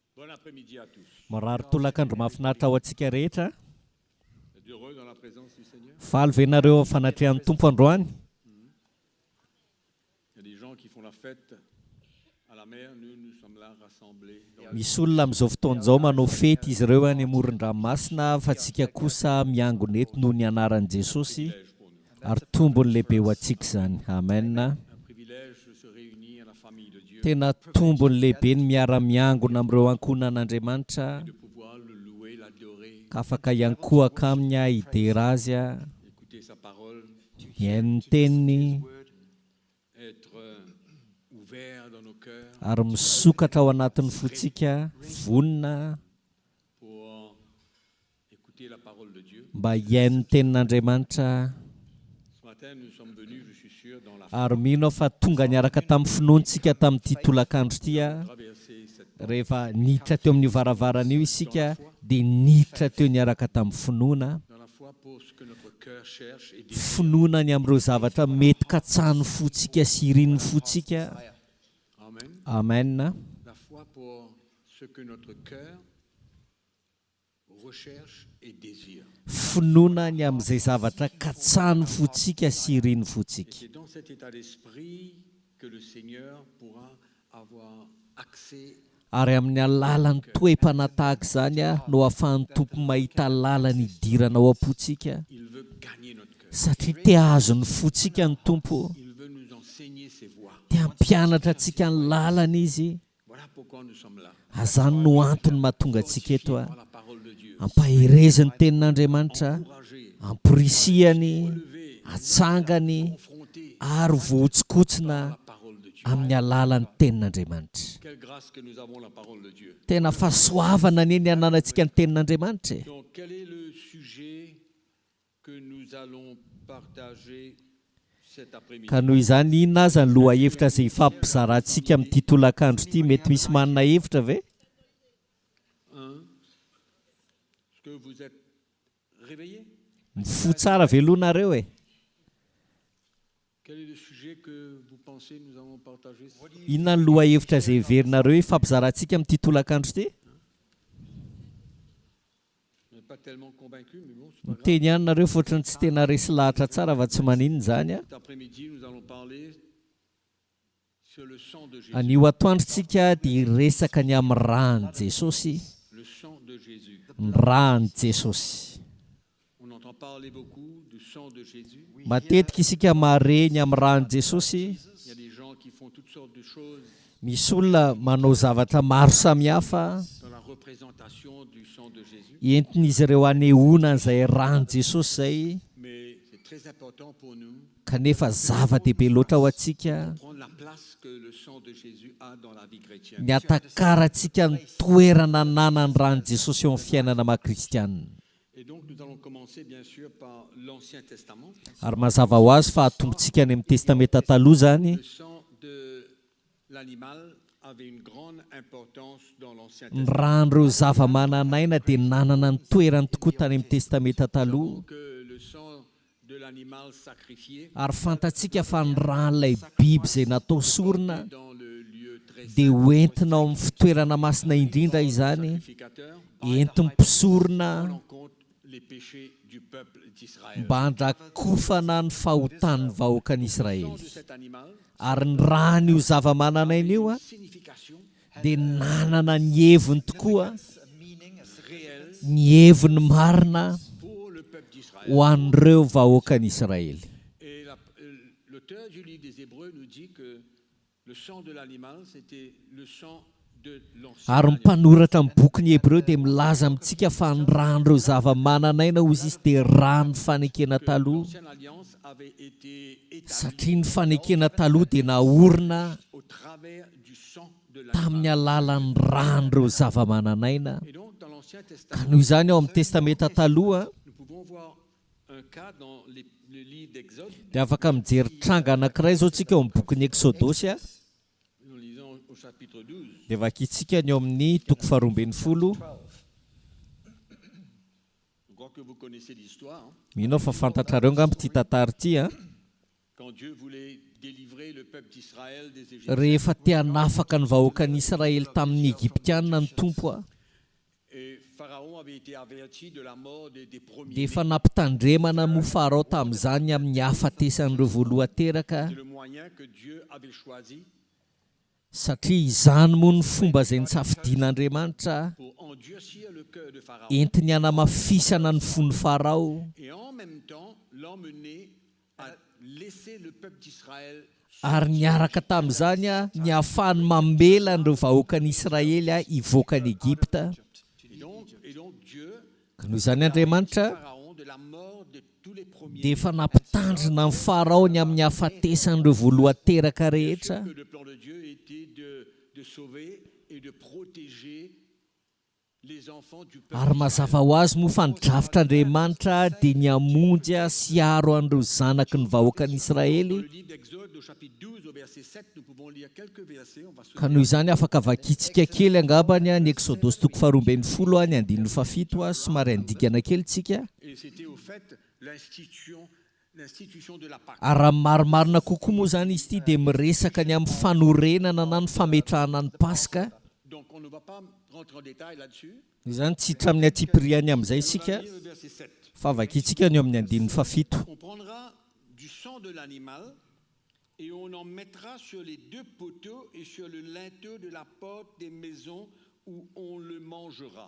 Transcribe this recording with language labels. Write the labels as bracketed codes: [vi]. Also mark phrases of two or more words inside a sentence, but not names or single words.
[fr] Bon après-midi à tous. [mg] Marary tolakandro mahafinaritra ao antsika rehetra. [fr] Vous êtes heureux dans la présence du Seigneur? [mg] Faly ve nareo fanatrehan'ny tompo androany? [fr] Il y a des gens qui font la fête à la mer, nous sommes là rassemblés. [mg] Misy olona amin'izao fotoan'izao manao fety izy ireo any amoron-dranomasina fa tsika kosa miangona eto noho ny anaran'i Jesosy ary tombony lehibe ho antsika izany. Amen. [fr] Un privilège de se réunir à la famille de Dieu, [mg] Tena tombony lehibe ny miara-miangona amin'ireo ankohonan'Andriamanitra [fr] de pouvoir le louer, l'adorer, [mg] ka afaka iankohaka aminy a idera azy a [fr] écouter sa parole, [mg] mihaino ny teniny [fr] être ouvert dans nos cœurs [mg] ary misokatra ao anatin'ny fotsika vonina [fr] pour écouter la parole de Dieu. [mg] mba hihaino ny tenin'Andriamanitra. [fr] Ce matin, nous sommes venus, je suis sûr, dans la [mg] Ary mino fa tonga niaraka tamin'ny finoantsika tamin'ity tolakandro ity a [fr] traverser cette [mg] rehefa niditra teo amin'ny varavarana io isika dia niditra teo niaraka tamin'ny finoana. [fr] dans la foi pour ce que notre cœur cherche et désire. [mg] Finoana ny amin'ireo zavatra mety katsahan'ny fotsika sy irin'ny fotsika. Amen. Amen. [fr] La foi pour ce que notre cœur recherche et désire. [mg] Finoana ny amin'izay zavatra katsahan'ny fotsika sy irin'ny [fr] Et [mg] fotsika. [fr] c'est dans cet état d'esprit que le Seigneur pourra avoir accès [mg] Ary amin'ny alalan'ny toe-pana tahaka izany a no ahafahan'ny tompo mahita lalany idirana ao am-potsika. [fr] Il veut gagner notre cœur. [mg] Satria te azo ny fotsika ny tompo. [fr] Il veut nous enseigner ses voies. [mg] Te hampianatra antsika ny lalana izy. [fr] Voilà pourquoi nous sommes là. [mg] Azany no antony mahatonga antsika eto a. [fr] Par la parole de Dieu. [mg] Ampaherezany tenin'Andriamanitra, [fr] Encourager, [mg] amporisihany, [fr] lever, [mg] atsangany [fr] confronter [mg] ary vohotsikotsina [fr] la parole de Dieu. [mg] amin'ny alalan'ny tenin'Andriamanitra. [fr] Quelle grâce que nous avons la parole de Dieu. [mg] Tena fahasoavana anie ananantsika ny tenin'Andriamanitra. [fr] Donc, quel est le sujet que nous allons partager cet après-midi? [mg] Ka noho izany inona aza ny lohahevitra izay ifampizarantsika amin'ity tolakandro ity? Mety misy manana hevitra ve? [fr] Est-ce que vous êtes réveillés? [mg] Mifoha tsara ve aloha nareo e? [fr] Quel est le sujet que vous pensez nous allons partager? [mg] Inona ny lohahevitra izay heverinareo ifampizarantsika amin'ity tolakandro ity? [fr] Je n'ai pas tellement convaincu, mais bon, c'est pas grave. [mg] Miteny ihany nareo fa ohatrany tsy tena resy lahatra tsara fa tsy maninona izany a. [fr] Cet après-midi, nous allons parler sur le sang de Jésus. [mg] Anio atoandrotsika dia resaka ny amin'ny rany Jesosy. [fr] Le sang de Jésus. [mg] Ny rany Jesosy. [fr] On entend parler beaucoup du sang de Jésus. [mg] Matetika isika mareny amin'ny rany Jesosy. [fr] Il y a des gens qui font toutes sortes de choses [mg] Misy olona manao zavatra maro samihafa [fr] dans la représentation du sang de Jésus. [mg] entin'izy ireo anehoana an'izay rany Jesosy izay. [fr] Mais c'est très important pour nous [mg] Kanefa zava-dehibe loatra ao antsika [fr] de prendre la place que le sang de Jésus a dans la vie chrétienne. [mg] ny atakarantsika ny toerana nanany rany Jesosy eo amin'ny fiainana maha-kristianina. [fr] Et donc nous allons commencer bien sûr par l'Ancien Testament. [mg] Ary mazava ho azy fa atombotsika any amin'ny testamenta taloha zany. [fr] Le sang de l'animal avait une grande importance dans l'Ancien [mg] Ny [fr] Testament. [mg] ran'ireo zava-mananaina dia nanana ny toerany tokoa tany amin'ny testamenta taloha. [fr] Que le sang de l'animal sacrifié [mg] Ary fantatsika fa ny ran'ilay biby izay natao sorona [fr] dans le lieu très [mg] dia [fr] saint, [mg] hoentina ao amin'ny fitoerana masina indrindra izany, [fr] sacrificateur, [mg] entim-pisorona [fr] prenant en compte les péchés du peuple d'Israël. [mg] mba handrakofana ny fahotan'ny vahoakan'i [fr] Le sang [mg] Israely. [fr] de cet animal, [mg] Ary ny rany io zava-mananaina io a [fr] signification [mg] dia nanana ny heviny tokoa, [fr] réelle [mg] ny heviny marina [fr] pour le peuple d'Israël. [mg] ho an'ireo vahoakan'i Israely. [fr] Et l'auteur du livre des Hébreux nous dit que le sang de l'animal, c'était le sang de l'ancien [mg] Ary ny [fr] alliance. [mg] mpanoratra amin'ny boky ny Hebreo dia milaza amintsika fa ny ran'ireo zava-mananaina hozy izy dia rano fanekena taloha. [fr] L'ancienne alliance avait été établie [mg] Satria ny fanekena taloha dia naorina [fr] au travers du sang de [mg] tamin'ny [fr] l'animal. [mg] alalan'ny ran'ireo zava-mananaina. [fr] Et donc, dans l'Ancien [mg] Ka [fr] Testament, [mg] noho izany ao amin'ny testamenta taloha [fr] nous pouvons voir un cas dans le livre d'Exode. [mg] dia afaka mijery tranga anankiray zao tsika eo amin'ny bokin'ny Exodosy a. [fr] Nous lisons au chapitre 12. [mg] Dia vakitsika ny eo amin'ny toko faharoambin'ny folo. [fr] Je crois que vous connaissez l'histoire. [mg] Mino fa fantatrareo angamba ity tantara ity a. [fr] quand Dieu voulait délivrer le peuple d'Israël des Égyptiens. [mg] Rehefa tianafaka ny vahoakan'ny Israely tamin'ny Egyptianina ny tompo a. [fr] Et Pharaon avait été averti de la mort des [mg] Dia [fr] premiers-nés. [mg] efa nampitandremana mo Farao tamin'izany amin'ny hafatesan'ireo voaloha-teraka, [fr] C'est le moyen que Dieu avait choisi [mg] satria izany moa ny fomba izay nisafidian'Andriamanitra [fr] pour endurcir le cœur de Pharaon [mg] entiny hanamafisana ny fon'ny Farao [fr] et en même temps l'emmener à laisser le peuple d'Israël. [mg] ary niaraka tamin'izany a ny ahafahany mamela an'ireo vahoakan'ny Israely a hivoaka ny Egypta. [fr] Et donc Dieu [mg] Ka noho izany Andriamanitra [fr] Pharaon de la mort de tous les premiers. [mg] dia efa nampitandrina ny Farao ny amin'ny hafatesan'ireo voaloha-teraka rehetra. [fr] Que le plan de Dieu était de sauver et de protéger les enfants du peuple. [mg] Ary mazava ho azy moa fa nidrafitr'Andriamanitra dia ny hamonjy sy haro an'ireo zanaky ny vahoakan'ny [fr] Dans [mg] Israely. [fr] le livre d'Exode au chapitre 12 au verset 7, nous pouvons lire quelques versets. On va se [mg] Ka noho izany afaka vakitsika kely angambany a ny Exodosy toko 12 ny 17 somary andikana kely tsika. [fr] Et c'était au fait l'institution de la Pâque. [mg] Ary raha marimarina kokoa moa zany izy ity dia miresaka ny amin'ny fanorenana na ny fametrahana ny Paska. [fr] Donc on ne va pas rentrer en détail là-dessus. [mg] Izany tsy hitra amin'ny atypiriany amin'izay isika [fr] Lire le verset 7. [mg] fa vakitsika ny amin'ny 17. [fr] On prendra du sang de l'animal et on en mettra sur les deux poteaux et sur le linteau de la porte des maisons où on le mangera.